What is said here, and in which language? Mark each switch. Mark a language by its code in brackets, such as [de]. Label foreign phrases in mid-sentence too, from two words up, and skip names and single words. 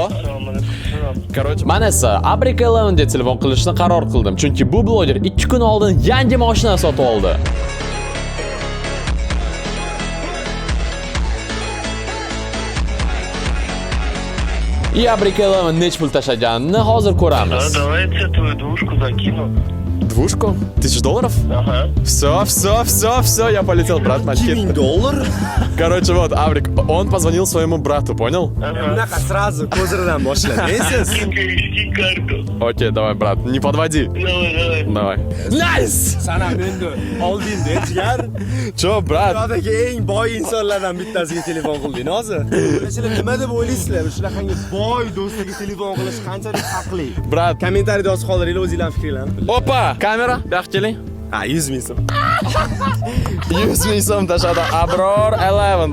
[uz] Короче, men esa Abrik 11 ga telefon qilishni qaror qildim, chunki bu bloger 2 kun oldin yangi mashina sotib oldi. И Abrik 11 nech pul tashlaganini hozir ko'ramiz. [ru] Давайте твою двушку закину. Двушку? $1000? Ага. Все, я полетел, брат, на $2000? Короче, вот, Абрик, он позвонил своему брату, понял? [uz] Bunaqa сразу ko'zirdan boshlaysiz. [ru] Скинь карту. Окей, давай, брат, не подводи. Давай. Nice! [uz] Sana endi olding-da, jigar. [ru] Чё, брат? [uz] Dunyodagi eng boy insonlardan bittasiga telefon qilding hozir. Sizlar nima deb o'ylaysizlar? Shunaqangi boy do'stiga telefon qilish qanchalik haqli? [ru] Брат. [uz] Kommentariyada yozib qoldiringlar, o'zingizlar fikrlaring. Опа! Kamera, buyoqqa keling. 100 ming so'm. 100 ming so'm tashladi. Abror 11.